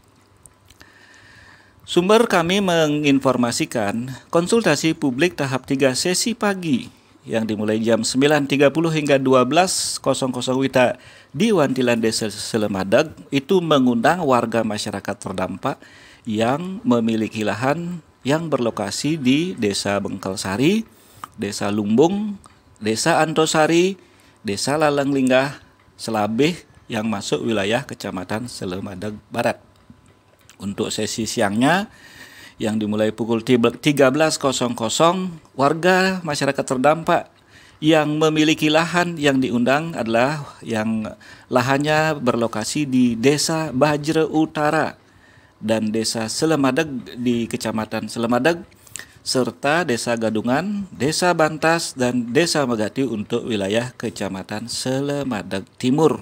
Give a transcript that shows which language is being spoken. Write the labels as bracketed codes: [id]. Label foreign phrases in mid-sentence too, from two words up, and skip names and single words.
[id] Sumber kami menginformasikan konsultasi publik tahap 3 sesi pagi yang dimulai jam 9.30 hingga 12.00 WITA di Wantilan Desa Selemadeg itu mengundang warga masyarakat terdampak yang memiliki lahan yang berlokasi di Desa Bengkelsari, Desa Lumbung, Desa Antosari, Desa Lalenglinggah, Selabeh yang masuk wilayah Kecamatan Selemadeg Barat. Untuk sesi siangnya yang dimulai pukul 13.00, warga masyarakat terdampak yang memiliki lahan yang diundang adalah yang lahannya berlokasi di Desa Bajre Utara dan Desa Selemadeg di Kecamatan Selemadeg, serta Desa Gadungan, Desa Bantas, dan Desa Megati untuk wilayah Kecamatan Selemadeg Timur.